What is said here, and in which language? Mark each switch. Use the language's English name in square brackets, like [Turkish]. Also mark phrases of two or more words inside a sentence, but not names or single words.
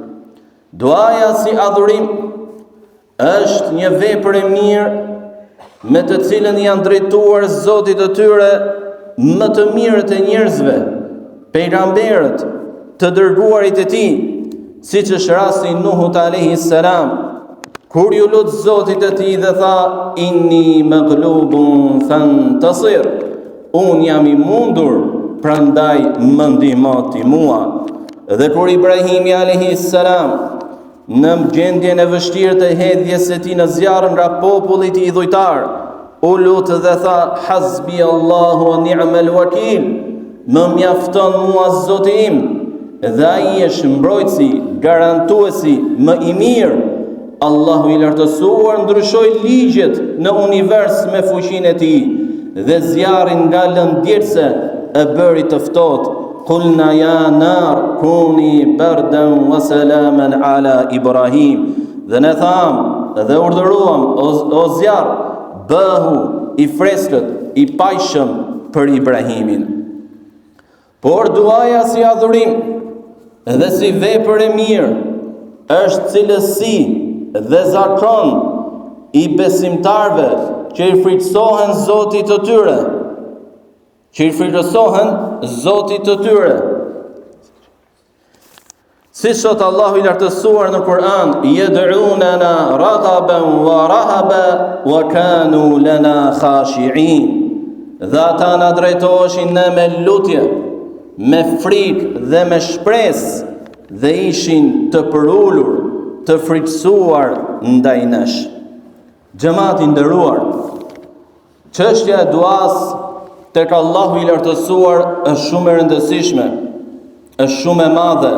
[Albanian] Duaja si adhurim është një vepër e mirë me të cilën janë drejtuar Zotit të tyre më të mirët e njerëzve, pejgamberët, të dërguarit e tij, siç është rasti i Nuhut [Arabic] عليه السلام, [Albanian] kur ju lut Zotit të tij dhe tha: [Arabic] "إني مغلوب فانتصر." [Albanian] Unë jam i mundur, prandaj më ndihmo ti mua. Dhe kur Ibrahimi [Arabic] عليه السلام [Albanian] në gjendjen e vështirë të hedhjes së tij në zjarr nga populli i idhujtar, u lut dhe tha: [Arabic] "حسبي الله ونعم الوكيل." [Albanian] më mjafton mua Zoti im, dhe ai është mbrojtësi, garantuesi më i mirë. Allahu i lartësuar ndryshoi ligjet në univers me fuqinë e tij dhe zjarrin nga lëndjetëse e bëri të ftohtë. [Arabic] قلنا يا نار كوني بردا وسلاما على إبراهيم. [Albanian] Dhe ne tham dhe urdhëruam o zjarr, bëhu i freskët, i pajshëm për Ibrahimin. Por duaja si adhurim dhe si vepër e mirë është cilësi dhe zakon i besimtarve që i frikësohen Zotit të tyre, Si thot Allahu i lartësuar në Kur'an, [Arabic] يدعوننا رغبا ورهبا وكانوا لنا خاشعين. [Albanian] Dhe ata na drejtoheshin ne me lutje, me frikë dhe me shpresë, dhe ishin të përulur, të frikësuar ndaj nesh. Xhamati nderuar, çështja e duas tek Allahu i lartësuar është shumë e rëndësishme, është shumë e madhe.